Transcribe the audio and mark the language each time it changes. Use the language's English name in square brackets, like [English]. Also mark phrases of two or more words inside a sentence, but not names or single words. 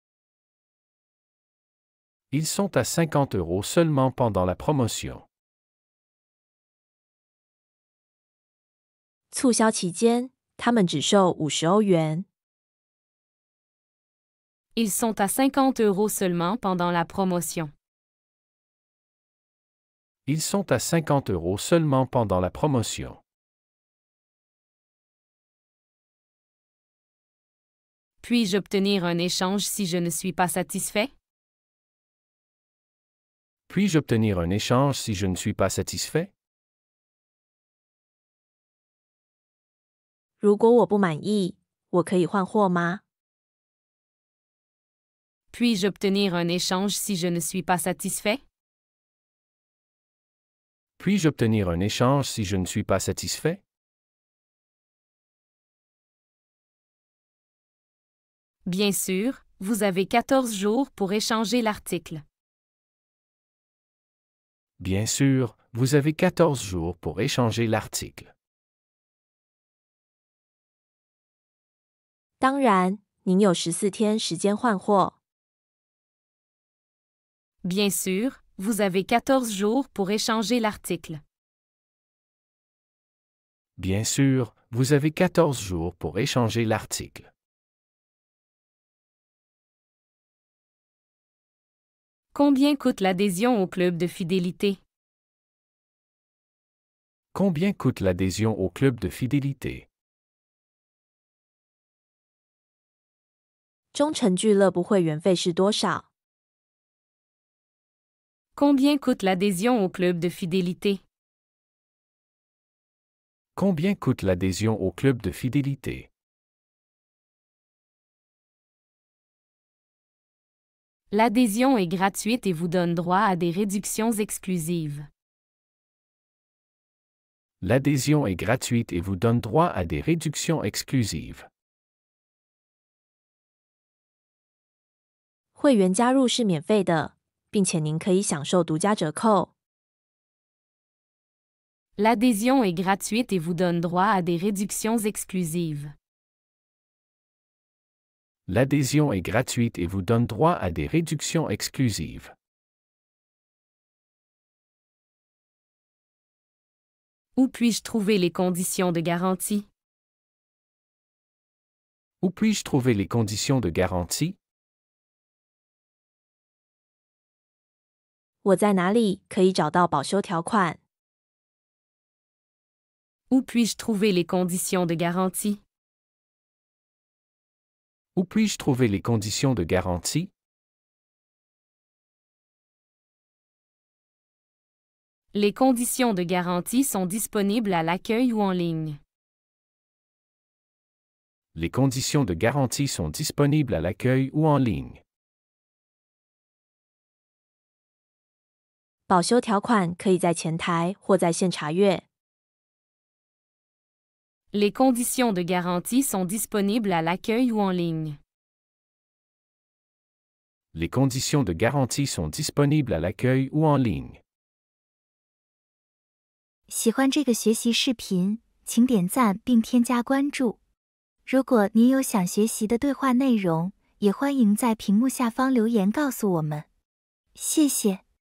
[French] Ils sont à 50 € seulement pendant la promotion. [Chinese] 促销期间，他们只售50欧元。 [French] Ils sont à 50 € seulement pendant la promotion. Ils sont à 50 € seulement pendant la promotion. Puis-je obtenir un échange si je ne suis pas satisfait? Puis-je obtenir un échange si je ne suis pas satisfait? [Chinese] 如果我不满意，我可以换货吗？ [French] Puis-je obtenir un échange si je ne suis pas satisfait? Puis-je obtenir un échange si je ne suis pas satisfait? Bien sûr, vous avez 14 jours pour échanger l'article. Bien sûr, vous avez 14 jours pour échanger l'article. [Chinese] 当然，您有14天时间换货。 [French] Bien sûr, vous avez 14 jours pour échanger l'article. Bien sûr, vous avez 14 jours pour échanger l'article. Combien coûte l'adhésion au club de fidélité? Combien coûte l'adhésion au club de fidélité? [Chinese] 忠诚俱乐部会员费是多少？ [French] Combien coûte l'adhésion au club de fidélité? Combien coûte l'adhésion au club de fidélité? L'adhésion est gratuite et vous donne droit à des réductions exclusives. L'adhésion est gratuite et vous donne droit à des réductions exclusives. [Chinese] 会员加入是免费的，并且您可以享受独家折扣。 [French] L'adhésion est gratuite et vous donne droit à des réductions exclusives. L'adhésion est gratuite et vous donne droit à des réductions exclusives. Où puis-je trouver les conditions de garantie? Où puis-je trouver les conditions de garantie? [Chinese] 我在哪里可以找到保修条款？ [French] Où puis-je trouver les conditions de garantie? Où puis-je trouver les conditions de garantie? Les conditions de garantie sont disponibles à l'accueil ou en ligne. Les conditions de garantie sont disponibles à l'accueil ou en ligne. [Chinese] 保修条款可以在前台或在线查阅。 [French] Les conditions de garantie sont disponibles à l'accueil ou en ligne. Les conditions de garantie sont disponibles à l'accueil ou en ligne. [Chinese] 喜欢这个学习视频，请点赞并添加关注。如果您有想学习的对话内容，也欢迎在屏幕下方留言告诉我们。谢谢。